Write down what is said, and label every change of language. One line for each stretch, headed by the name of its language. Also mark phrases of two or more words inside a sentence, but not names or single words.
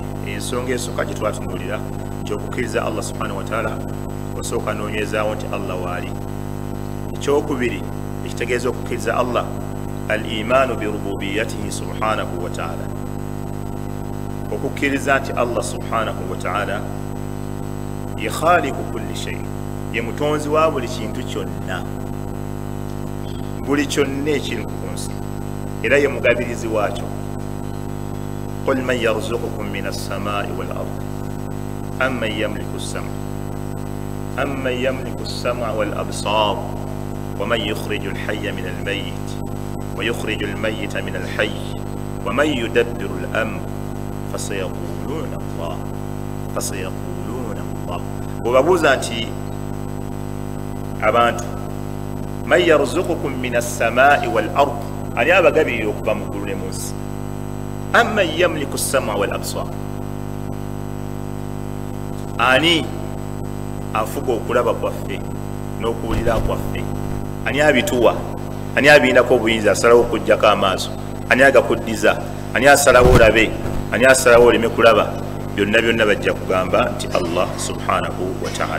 Ganda: Ensonga esooka gye twatunuulira nti okukkiriza
Arabic: الله سبحانه وتعالى
Ganda: osooka noonywezaawo nti Allah waali. Ekyokubiri ekitegeeza okukkiriza Allah,
Arabic: الإيمان بربوبيته سبحانه وتعالى,
Ganda: okukkiriza nti
Arabic: الله سبحانه وتعالى ye خالق كل شيء,
Ganda: ye mutonzi wa buli kintu kyonna, buli kyonna ekiri ku nsi, era ye mugabirizi waakyo.
Arabic: قل من يرزقكم من السماء والأرض أمن يملك السمع والأبصار ومن يخرج الحي من الميت ويخرج الميت من الحي ومن يدبر الأمر فسيقولون الله.
Ganda: Bwebabuuza nti abantu
Arabic: من يرزقكم من السماء والأرض,
Ganda: ani abagabirira okuva mu ggulu ne mu nsi?
Arabic: أمن يملك السمع والأبصار,
Ganda: ani afuga okulaba kwaffe n'okuwulira kwaffe? Ani abituwa? Ani abindako obuyinza asalawo okuggyako amaaso? Ani agakuddiza? Ani asalawo olabe? Ani asalawo oleme kulaba? Byonna byonna bajja kugamba nti
Arabic: الله سبحانه وتعالى.